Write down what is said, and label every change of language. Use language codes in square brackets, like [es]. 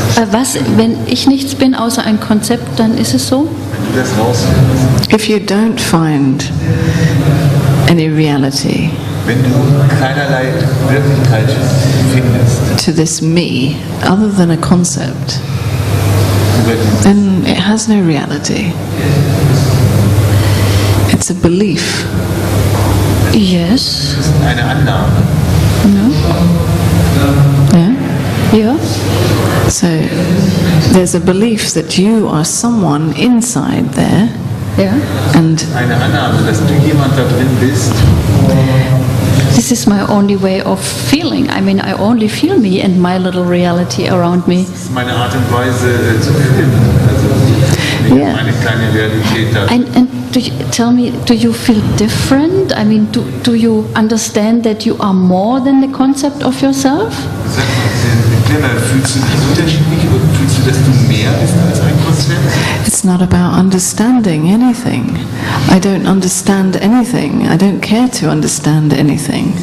[de] Was, wenn ich nichts bin außer ein Konzept, dann ist es so? Wenn du das rausfindest, [en] If you don't find any reality [de] wenn du keinerlei Wirklichkeit findest [en] to this me other than a concept, [de] über dieses, [en] then it has no reality. It's a belief. Yes. [de] das ist eine Annahme. [en] Yeah? [de] Ja. [en] So there's a belief that you are someone inside there, [de] Ja. [en] and [de] Eine Annahme, dass du jemand da drin bist. [en] This is my only way of feeling. I mean, I only feel me and my little reality around me. [de] Das ist meine Art und Weise zu fühlen. Also [en] Yeah. [de] meine kleine Realität da. [en] And tell me, do you feel different? I mean, do you understand that you are more than the concept of yourself? [de] Sag mal, Clemmer, fühlst du dich unterschiedlich oder fühlst du, dass du mehr bist als ein Konzept? [en] it's not about understanding anything. I don't understand anything. I don't care to understand anything.